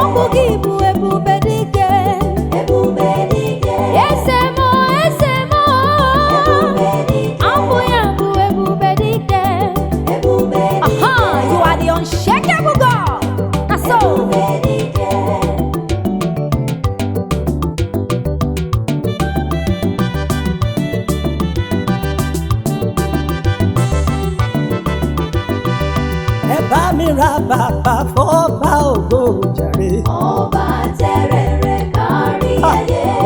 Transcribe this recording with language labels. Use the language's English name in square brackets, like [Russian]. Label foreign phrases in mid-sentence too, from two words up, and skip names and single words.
[Igbo] gị bụ ebube dike. Ebube dike. Eze mọ, eze mọ. Ebube dike. Abụ ya bụ ebube dike. Ebube dike. [English] Aha, you are the unshakable God. That's so. [Igbo] Ebube dike. [Yoruba] ẹ bá mi ra bàbá fọ́ba ògo jàre. Ọba tẹrẹrẹ kárí ayé.